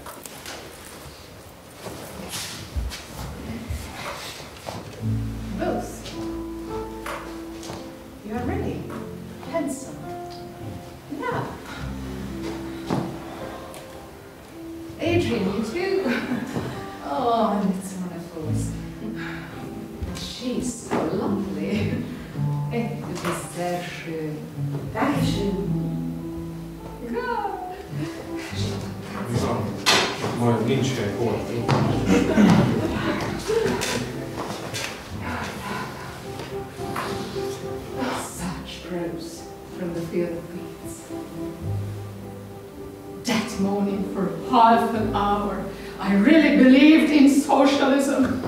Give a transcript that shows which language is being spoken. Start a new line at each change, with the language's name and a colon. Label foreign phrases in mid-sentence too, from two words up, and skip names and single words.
English: Rose, you are ready. Handsome. Yeah. Adrian, you too. Oh, and it's wonderful. She's so lovely.
German: Du bist sehr schön. Dankeschön. Ja.
Hungarian: Majd nincs hely, hol?
English: Such prose from the field of beats. That morning for half an hour, I really believed in socialism.